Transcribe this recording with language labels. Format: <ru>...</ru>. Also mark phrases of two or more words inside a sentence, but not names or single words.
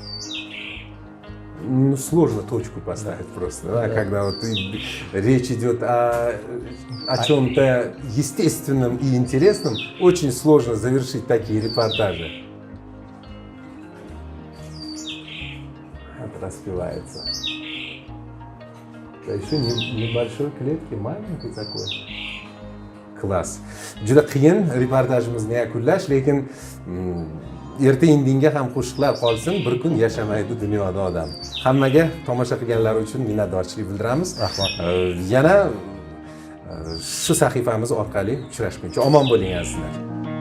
<ru>Ну, сложно точку поставить просто, да, когда вот речь идет о чем-то естественном и интересном, очень сложно завершить такие репортажи. Это распевается. Да еще небольшой клетки, маленький такой. Klass.</ru> <uz>Juda qiyin reportajimizni yakunlash, lekin erta indinga ham qo'shiqlar qolsin, bir kun yashamaydi dunyoda odam. Hammaga tomosha qilganlar uchun minnatdorchilik bildiramiz. Rahmat. Yana shu sahifamiz orqali uchrashguncha omon bo'ling azizlar.</uz>